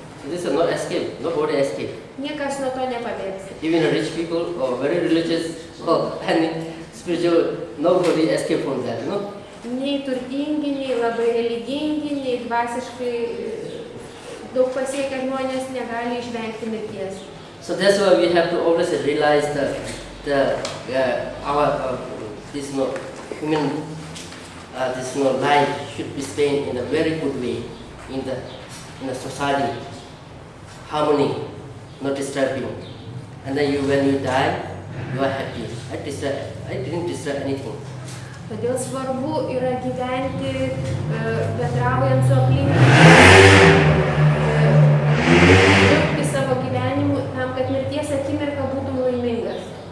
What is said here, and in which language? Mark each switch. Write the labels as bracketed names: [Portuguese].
[English] So this is no escape, nobody escape. [Lithuanian] Niekas nuo to nepabėgs. [English] Even rich people or very religious or any spiritual, nobody escape from that, no? [Lithuanian] Nei turtingi, nei labai religingi, nei dvasiškai daug pasiekę žmonės negali išvengti mirties. [English] So that's why we have to always realize human life should be spent in a very good way in the society, harmony, not disturbing. And then when you die, you are happy. I didn't disturb anything. [Lithuanian] Todėl svarbu yra gyventi bendraujant su aplinkiniais, džiaugtis savo gyvenimu tam, kad mirties akimirka būtum laimingas.